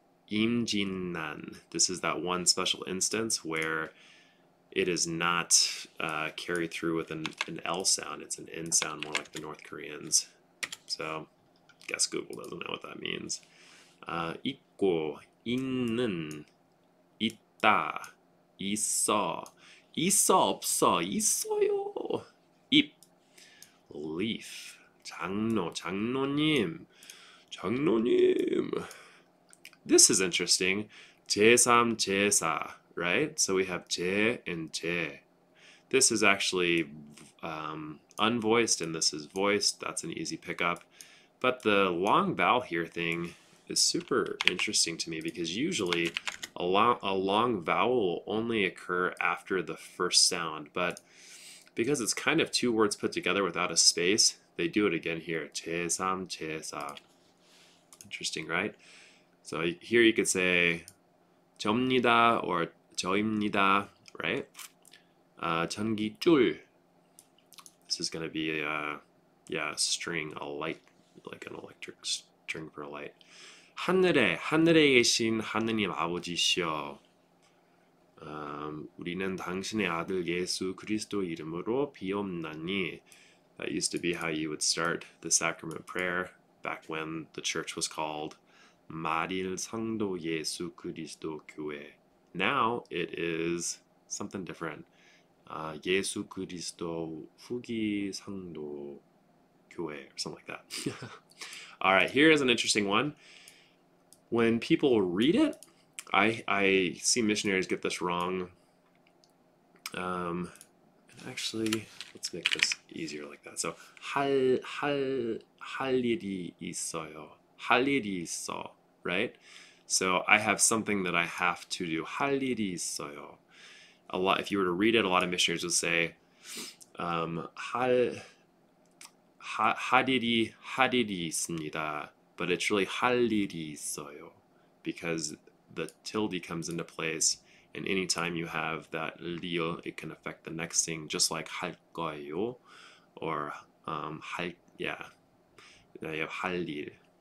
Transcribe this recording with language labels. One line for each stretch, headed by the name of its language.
Korean: 임진난.
English: This is that one special instance where it is not carried through with an L sound. It's an N sound, more like the North Koreans. So, guess Google doesn't know what that means.
Korean: 있고, 있는, 있다, 있어, 있어, 없어, 있어요. 잎, leaf, 장로, 장로님, 장로님.
English: This is interesting. 제3, 제4, right? So we have 제 and 제. This is actually unvoiced and this is voiced. That's an easy pickup. But the long vowel here thing is super interesting to me because usually a long vowel will only occur after the first sound. But because it's kind of two words put together without a space, they do it again here. 제3, 제4. Interesting, right? So here you could say 접니다 or 저입니다, right?
Korean: 전기줄.
English: This is going to be a string, a light, like an electric string for a light.
Korean: 하늘에 계신 하느님 아버지시여. 우리는 당신의 아들 예수 그리스도 이름으로 비옵나니.
English: That used to be how you would start the sacrament prayer back when the church was called 마릴 성도 예수 그리스도 교회. Now it is something different. 예수 그리스도 후기 성도 교회 or something like that. All right, here is an interesting one. When people read it, I see missionaries get this wrong. Actually, let's make this easier like that.
Korean: So 할 일이 있어요. 할 일이 있어, right?
English: So I have something that I have to do.
Korean: 할 일이 있어요. A lot.
English: If you were to read it, a lot of missionaries would say
Korean: 할 일이 있습니다.
English: But it's really
Korean: 할 일이 있어요
English: because the tilde comes into place, and anytime you have that 리을, it can affect the next thing, just like
Korean: 할 거예요
English: or now you have 할 일.